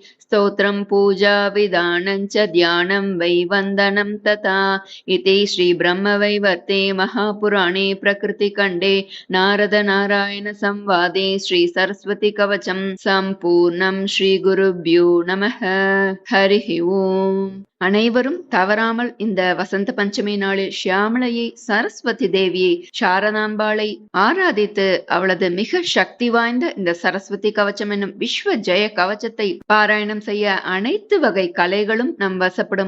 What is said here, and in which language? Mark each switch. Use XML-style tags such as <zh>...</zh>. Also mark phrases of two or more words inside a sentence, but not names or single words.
<sa>स्तोत्रं पूजा विधानं च ध्यानं वै वन्दनं तथा इति श्रीब्रह्मवैवर्ते महापुराणे प्रकृतिखण्डे नारद-नारायण संवादे श्रीसरस्वती कवचं सम्पूर्णं। श्रीगुरुभ्यो नमः. हरिः ओम्.</sa> <ta>அனைவரும் தவறாமல் இந்த வசந்த பஞ்சமி நாளில் ஷியாமளையை, சரஸ்வதி தேவியை, சாரதாம்பாளை ஆராதித்து அவளது மிக சக்தி வாய்ந்த இந்த சரஸ்வதி கவச்சம் என்னும் விஸ்வ ஜெய கவச்சத்தை பாராயணம் செய்ய அனைத்து வகை கலைகளும் நம் வசப்படும்.</ta>